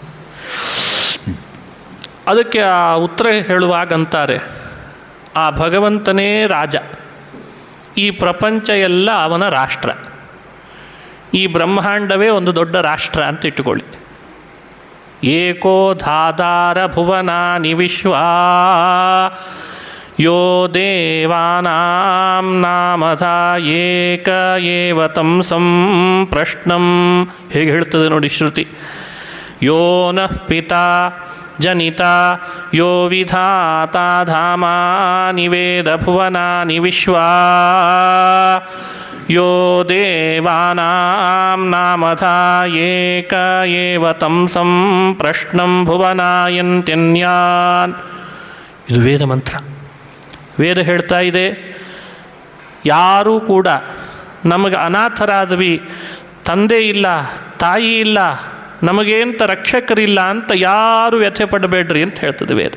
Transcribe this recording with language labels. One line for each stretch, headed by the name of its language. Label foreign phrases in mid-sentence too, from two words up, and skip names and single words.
Kannada: ಅದಕ್ಕೆ ಆ ಉತ್ತರ ಹೇಳುವಾಗಂತಾರೆ, ಆ ಭಗವಂತನೇ ರಾಜ, ಈ ಪ್ರಪಂಚ ಎಲ್ಲ ಅವನ ರಾಷ್ಟ್ರ, ಈ ಬ್ರಹ್ಮಾಂಡವೇ ಒಂದು ದೊಡ್ಡ ರಾಷ್ಟ್ರ ಅಂತ ಇಟ್ಟುಕೊಳ್ಳಿ.
Sanskrit: ಏಕೋ ಧಾದಾರ ಭುವನಾನಿ ವಿಶ್ವಾ ಯೋ ದೇವಾನಾಂ ನಾಮಧ ಏಕ ಏವ ತಂಸಂ ಪ್ರಶ್ನಂ.
Kannada: ಹೇಗೆ ಹೇಳ್ತದೆ ನೋಡಿ ಶ್ರುತಿ.
Sanskrit: ಯೋ ನಃ ಪಿತಾ ಜನಿತ ಯೋ ವಿಧಾತಾ ಧಾಮಾನಿ ವೇದ ಭುವನಾನಿ ವಿಶ್ವಾ ಯೋ ದೇವಾನಾಂ ನಾಮಧ ಏಕ ಏವ ತಂಸಂ ಪ್ರಶ್ನಂ ಭುವನಾಯಂತ್ಯನ್ಯಾನ್.
Kannada: ಇದು ವೇದ ಮಂತ್ರ. ವೇದ ಹೇಳ್ತಾ ಇದೆ, ಯಾರೂ ಕೂಡ ನಮಗೆ ಅನಾಥರಾದ್ವಿ, ತಂದೆ ಇಲ್ಲ, ತಾಯಿ ಇಲ್ಲ, ನಮಗೇಂತ ರಕ್ಷಕರಿಲ್ಲ ಅಂತ ಯಾರೂ ವ್ಯಥೆ ಪಡಬೇಡ್ರಿ ಅಂತ ಹೇಳ್ತದೆ ವೇದ.